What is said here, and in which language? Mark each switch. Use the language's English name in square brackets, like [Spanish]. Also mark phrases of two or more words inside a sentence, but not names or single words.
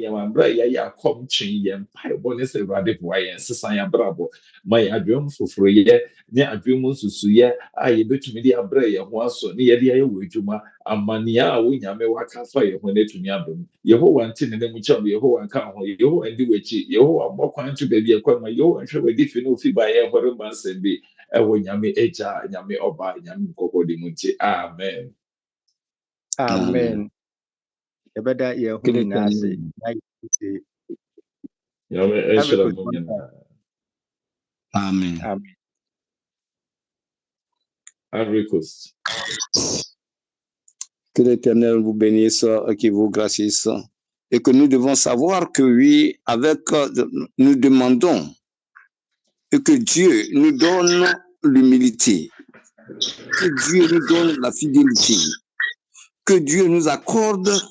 [Akan] nyama mmerɛ a yɛayɛ akɔmkyen yɛn mpaebɔ ne sɛ awurade boa yɛn sesa yɛn abrabɔ ma yɛn adwene mu foforɔyɛ ne adwene mu nsusuyɛ a yɛbɛtumi de abrɛ yɛn ho aso ne yɛde ayɛ wɔ adwuma amanneɛ a wo nyame waka fa yɛn ho no atumi aba mu yehowa nte ne nam kyɛw yehowa nka ho yehowa ndi w'akyi yehowa mmɔ kwan to baabi ɛkɔ ma yehowa nhwɛ w'adi fi ne ofi ba yɛn hɔre ma nsɛm bi ɛwɔ nyame agya nyame ɔba nyame nkɔkɔ de mu nti amen Amen. Yɛbɛda yɛn ho nyinaa ase na yɛsɛ nyame ɛhyira mo nyinaa Amen. Amen. [French] Ivory Coast. Que l'Éternel vous bénisse et qu'il vous gracisse. Et que nous devons savoir que oui, nous demandons et que Dieu nous donne l'humilité, que Dieu nous donne la fidélité, que Dieu nous accorde